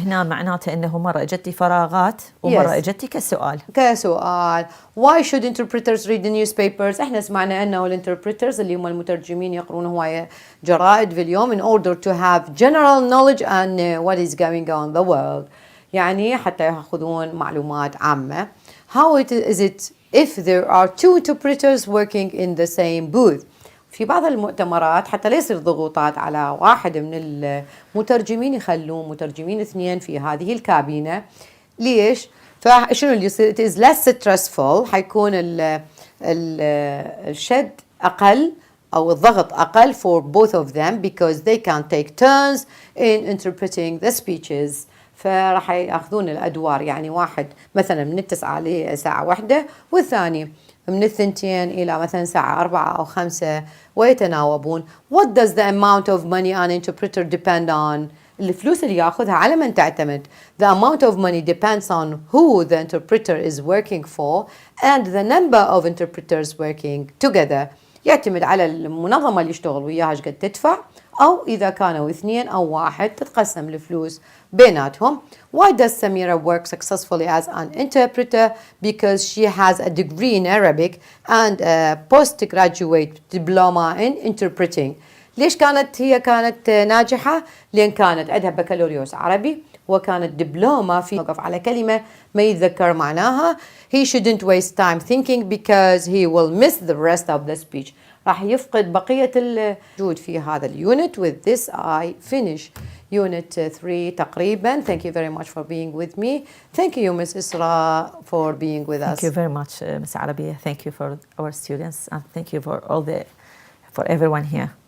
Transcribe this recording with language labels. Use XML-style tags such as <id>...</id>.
<ar>هنا معناته انه مرة اجتي فراغات ومرة اجتي كسؤال.</ar> <en>Why should interpreters read the newspapers?</en> <ar>احنا سمعنا انه الانتربريترز اللي هم المترجمين يقرون هواية جرائد في اليوم</ar> <en>in order to have general knowledge and what is going on in the world.</en> <ar>يعني حتى يأخذون معلومات عامة.</ar> <en>How is it if there are two interpreters working in the same booth?</en> <ar>في بعض المؤتمرات حتى لا يصير ضغوطات على واحد من المترجمين يخلون مترجمين اثنين في هذه الكابينة. ليش؟ فشنو اللي يصير؟</ar> <en>it is less stressful.</en> <ar>حيكون الشد أقل أو الضغط أقل</ar> <en>for both of them because they can take turns in interpreting the speeches.</en> <ar>فراح يأخذون الأدوار يعني واحد مثلا من 9 لساعة 1 والثاني من 2 إلى مثلا ساعة 4 أو 5 ويتناوبون.</ar> <en>What does the amount of money an interpreter depend on?</en> <ar>الفلوس اللي يأخذها على من تعتمد.</ar> <en>The amount of money depends on who the interpreter is working for and the number of interpreters working together.</en> <ar>يعتمد على المنظمة اللي يشتغل وياها ايش قد تدفع أو إذا كانوا 2 أو 1 تتقسم الفلوس بيناتهم.</ar> <en>Why does Samira work successfully as an interpreter? Because she has a degree in Arabic and a postgraduate diploma in interpreting.</en> <ar>ليش كانت ناجحة؟ لأن كانت عندها بكالوريوس عربي وكانت دبلومة في وقف على كلمة ما يتذكر معناها.</ar> <en>He shouldn't waste time thinking because he will miss the rest of the speech.</en> <ar>راح يفقد بقية الوجود في هذا اليونت.</ar> <en>With this I finish Unit 3</en> <ar>تقريبا.</ar> <en>Thank you very much for being with me. Thank you Ms. Isra for being with us. Thank you very much Ms. Arabiya. Thank you for our students and thank you for everyone here.</en>